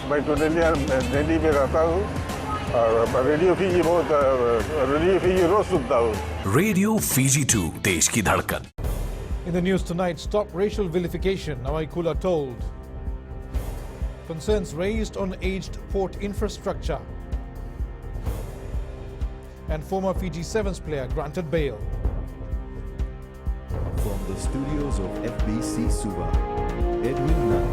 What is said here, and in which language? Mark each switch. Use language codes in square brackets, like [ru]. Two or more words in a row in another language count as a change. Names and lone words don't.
[ms] baik tu dia jadi mereka tahu [hi] रेडियो फीजी बहुत रेडियो फीजी रोज सुनता हूँ रेडियो फीजी 2 देश की धड़कन. [en] In the news tonight, stop racial vilification, Nawaikula told. Concerns raised on aged port infrastructure. And former Fiji Sevens player granted bail. From the studios of FBC Suva, Edwin Nunn.